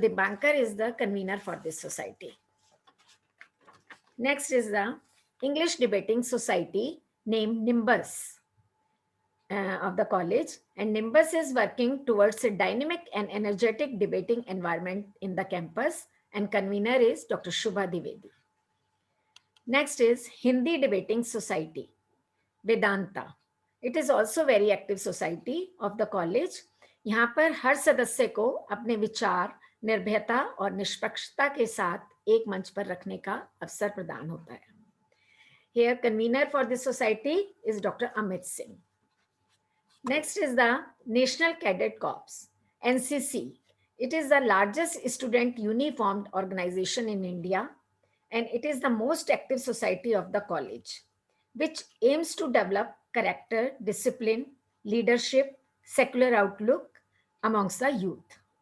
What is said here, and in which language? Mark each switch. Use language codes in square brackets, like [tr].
[en] Dibankar is the convener for this society. Next is the English Debating Society named Nimbus of the college, and Nimbus is working towards a dynamic and energetic debating environment in the campus, and convener is Dr. Shubha Divedi. Next is Hindi Debating Society, Vedanta. It is also very active society of the college. [hi] यहाँ पर हर सदस्य को अपने विचार निर्भयता और निष्पक्षता के साथ एक मंच पर रखने का अवसर प्रदान होता है. [en] Here convener for this society is Dr. Amit Singh. Next is the National Cadet Corps, NCC. It is the largest student uniformed organization in India, and it is the most active society of the college, which aims to develop character, discipline, leadership, secular outlook amongst the youth.